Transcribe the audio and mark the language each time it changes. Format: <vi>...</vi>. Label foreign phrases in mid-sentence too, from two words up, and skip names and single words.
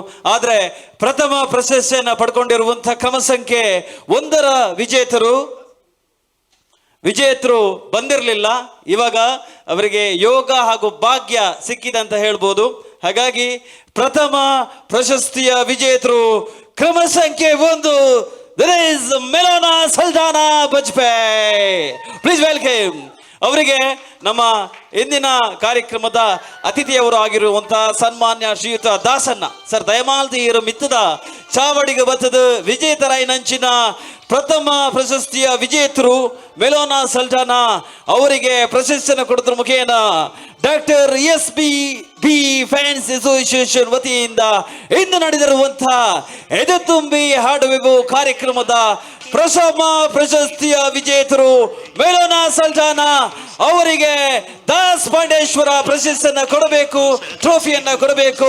<kn>ಆದರೆ ಪ್ರಥಮ ಪ್ರಶಸ್ತಿಯನ್ನು ಪಡ್ಕೊಂಡಿರುವಂಥ ಕ್ರಮ ಸಂಖ್ಯೆ 1ರ ವಿಜೇತರು ಬಂದಿರಲಿಲ್ಲ. ಇವಾಗ ಅವರಿಗೆ ಯೋಗ ಹಾಗೂ ಭಾಗ್ಯ ಸಿಕ್ಕಿದೆ ಅಂತ ಹೇಳ್ಬೋದು. ಹಾಗಾಗಿ ಪ್ರಥಮ ಪ್ರಶಸ್ತಿಯ ವಿಜೇತರು ಕ್ರಮ ಸಂಖ್ಯೆ 1</kn> <en>there is</en> <kn>ಮೆಲೋನಾ ಸಲ್ದಾನಾ ಬಜ್ಪೇಯಿ.</kn> <en>please welcome.</en> <kn>ಅವರಿಗೆ ನಮ್ಮ ಇಂದಿನ ಕಾರ್ಯಕ್ರಮದ ಅತಿಥಿಯವರು ಆಗಿರುವಂತಹ ಸನ್ಮಾನ್ಯ ಶ್ರೀಯುತ ದಾಸನ್ನ ಸರ್</kn> <tcy>ದಯಮಾಲ್ದಿಯರು ಮಿತ್ತದ ಚಾವಡಿಗೆ ಬತ್ತದ ವಿಜೇತರಾಯಿ ನಂಚಿನ</tcy> <kn>ಪ್ರಥಮ ಪ್ರಶಸ್ತಿಯ ವಿಜೇತರು ಮೆಲೋನಾ ಸಲ್ದಾನಾ ಅವರಿಗೆ ಪ್ರಶಸ್ತಿಯನ್ನು ಕೊಡುವುದರ ಮುಖೇನ ಡಾಕ್ಟರ್ SPB ಫ್ಯಾನ್ಸ್ ಅಸೋಸಿಯೇಷನ್ ವತಿಯಿಂದ ಇಂದು ನಡೆದಿರುವಂತಹ ಎದೆ ತುಂಬಿ ಹಾಡುವೆವು ಕಾರ್ಯಕ್ರಮದ ಪ್ರಥಮ ಪ್ರಶಸ್ತಿಯ ವಿಜೇತರು ಮೆಲೋನಾ ಸಲ್ದಾನಾ ಅವರಿಗೆ ದಾಸ್ ಪಾಂಡೇಶ್ವರ ಪ್ರಶಸ್ತಿಯನ್ನು ಕೊಡಬೇಕು, ಟ್ರೋಫಿಯನ್ನ ಕೊಡಬೇಕು.</kn>